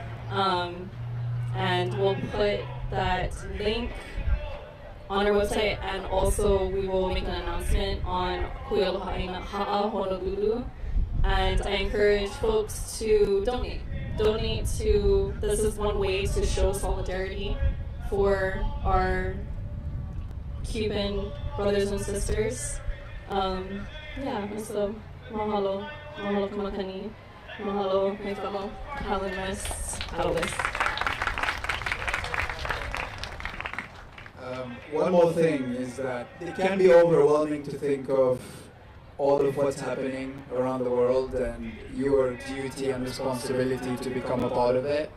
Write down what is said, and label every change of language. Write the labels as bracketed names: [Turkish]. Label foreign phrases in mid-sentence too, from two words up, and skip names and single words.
[English] And we'll put that link on our website, and also we will make an announcement on Ku'u Lahoihoiea Honolulu. And I encourage folks to donate. Donate to, this is one way to show solidarity for our Cuban brothers and sisters. Yeah, and so [Hawaiian] mahalo, mahalo kamakani, mahalo [English] my fellow paddlists. One more thing is that it can be overwhelming to think of all of what's happening around the world and your duty and responsibility to become a part of it.